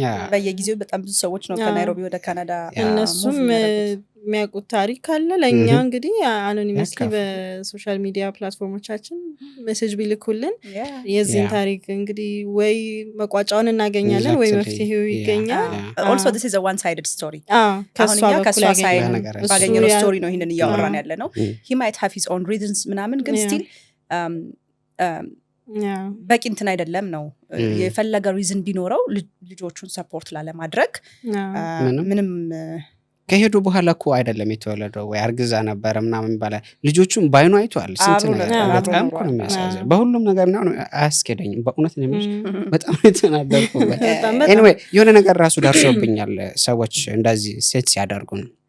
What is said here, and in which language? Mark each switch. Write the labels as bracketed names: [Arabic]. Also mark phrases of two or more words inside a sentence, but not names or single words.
[Amharic] በየጊዜው በጣም ብዙ ሰዎች ነው ከናይሮቢ ወደ ካናዳ እነሱም የሚያውቁት ታሪክ አለ። ለእኛ እንግዲህ አኖኒመስሊ በሶሻል ሚዲያ ፕላትፎርሞቻችን ሜሴጅ ቢልኩልን የዚህን ታሪክ እንግዲህ ወይ መቋጫውን እናገኛለን ወይ መፍትሄው ይገኛል። [English] also this is a one sided story [Amharic] ከሷ ሳይድ ባገኘነው ስቶሪ ነው ይሄንን እያወራን ያለ ነው። [English] he might have his own reasons [Amharic] ምናምን ግን still በቂ እንትን አይደለም ነው የፈለገ ሪዝን ቢኖረው ልጆቹን ሰፖርት ላለማድረግ ምንም ከሄዱ በኋላ እኮ አይደለም የተወለደው ወይ አርግዛ ነበር ምናምን ይባላል። ልጆቹም ባይኑ አይቷል ስንት ነገር በጣም እኮ ነው የሚያሳዝነው። በሁሉም ነገር ነው አያስኬደኝም በእውነት ነው የሚል በጣም የተናደርኩበት። anyway የሆነ ነገር ራሱ ደርሶብኛል ሰዎች እንደዚህ ሴት ሲያደርጉን።